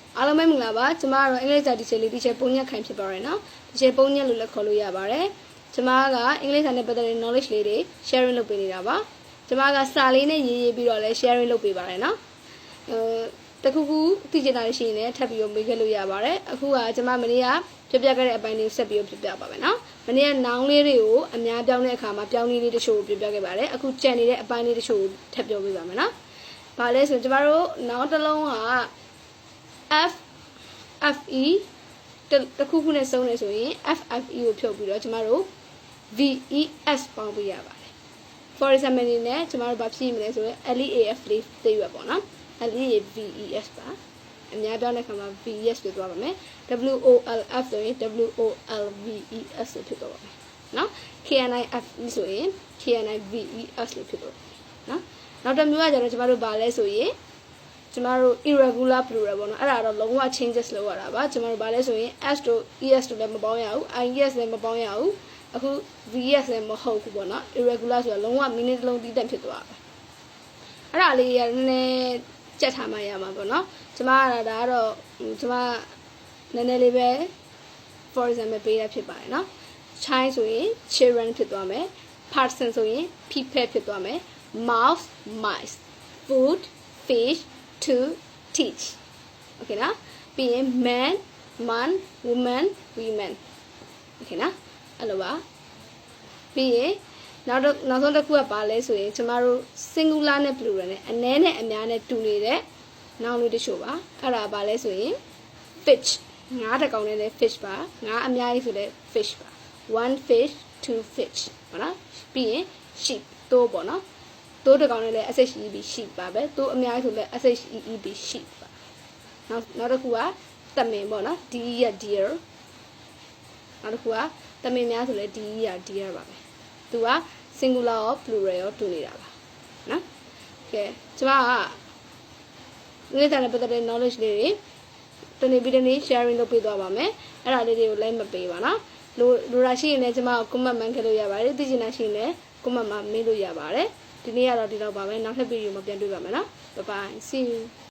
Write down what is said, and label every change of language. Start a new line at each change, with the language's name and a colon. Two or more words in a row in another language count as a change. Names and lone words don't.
Burmese: အားလုံးပဲမင်္ဂလာပါကျွန်မကတော့အင်္ဂလိပ်စာတီချာလေးတီချာပုံညက်ခိုင်ဖြစ်ပါရယ်နော်တီချာပုံညက်လို့လည်းခေါ်လို့ရပါတယ်ကျွန်မကအင်္ဂလိပ်စာနဲ့ပတ်သက်တဲ့ knowledge လေးတွေ sharing လုပ်ပေးနေတာပါကျွန်မကစာလေးနဲ့ရေးပြီးတော့လည်း sharing လုပ်ပေးပါရယ်နော်တခုခုသိချင်တာရှိရင်လည်းထပ်ပြီးတော့မေးခဲ့လို့ရပါတယ်အခုကကျွန်မမနေ့ကပြပြခဲ့တဲ့အပိုင်းလေးဆက်ပြီးတော့ပြပြပါမယ်နော်မနေ့က noun လေးတွေကိုအများပြောင်းတဲ့အခါမှာပြောင်းလေးတချို့ကိုပြပြခဲ့ပါတယ်အခုကြံနေတဲ့အပိုင်းလေးတချို့ကိုထပ်ပြောပေးပါမယ်နော်ဘာလဲဆိုကျွန်မတို့ noun တစ်လုံးက FE တခုခုနဲ့စုံနေဆိုရင် FFE ကိုဖြုတ်ပြီးတော့ကျမတို့ VES ပေါင်းပေးရ ပါတယ်
English: for example
Burmese: အနေနဲ့ကျမတို့ဘာဖြစ်မလဲဆိုရင် LEAF လေးသိရပါတော့ LEAVES ပါအများပြောတဲ့ခါမှာ VES လို့ပြောပါမယ် WOLF ဆိုရင် WOLVES လို့ဖြစ်တော့ပါမယ်နော် KNIFE ဆိုရင် KNIVES လို့ဖြစ်တော့နော်နောက်တစ်မျိုးကကျတော့ကျမတို့ဘာလဲဆိုရင်ကျမတို့
English: irregular plural
Burmese: ပေါ့နော်အဲ့ဒါတော့လုံးဝ changes လုပ်ရတာပါကျမတို့ဘာလဲဆိုရင် s တို့ es တို့လည်းမပေါင်းရဘူး ies လည်းမပေါင်းရဘူးအခု vs လည်းမဟုတ်ဘူးပေါ့နော် irregular ဆိုတာလုံးဝ meaning တစ်လုံးတည်တက်ဖြစ်သွားတာအဲ့ဒါလေးရနည်းနည်းကြက်ထားမှရမှာပေါ့နော်ကျမကဒါကတော့ကျမနည်းနည်းလေးပဲ
English: for example
Burmese: ပေးရဖြစ်ပါတယ်နော် child ဆိုရင် children ဖြစ်သွားမယ် person ဆိုရင် people ဖြစ်သွားမယ်
English: mouse mice food fish to teach okay
Burmese: နော်ပြီးရင်
English: man woman women okay
Burmese: နော်အဲ့လိုပါပြီးရင်နောက်ဆုံးတစ်ခုကပါလဲဆိုရင်ကျမ တို့ singular နဲ့ plural နဲ့အနည်းနဲ့အများနဲ့တူနေတဲ့ noun လေးတချို့ပါအဲ့ဒါပါလဲဆိုရင် fish ငါးတစ်ကောင်နဲ့လည်း fish ပါငါးအများကြီးဆိုလည်း fish ပါ
English: one fish two fish
Burmese: ဟုတ်နော်ပြီးရင် sheep တိုးပေါ့နော်တိုးတစ်ကောင်နဲ့လည်း
English: SHEB sheep
Burmese: ပါပဲတိုးအများကြီးဆိုလည်း
English: SHEEB sheep
Burmese: ပါနောက်တစ်ခုကသမင်ပေါ့နော် Dရ deer နောက်တစ်ခုကသမင်များဆိုလည်း Dရ deer ပါပဲသူက singular ရော plural ရောတူနေတာပါနော်ကဲကျွန်မကဒီနေ့ပတ်သက်တဲ့ knowledge လေးတွေတနေ့ပြီးတနေ့ sharing လုပ်ပေးသွားပါမယ်အဲ့ဒါလေးတွေကို like မပေးပါနော်လိုရာရှိရင်လည်းကျွန်မကို comment မှန်ခဲ့လို့ရပါတယ်သိချင်တာရှိရင်လည်း comment မှမေးလို့ရပါတယ်ဒီနေ့ကတော့ဒီတော့ပါပဲနောက်ထပ်ဗီဒီယိုမှာပြန်တွေ့ပါမယ်နော်
English: bye bye see you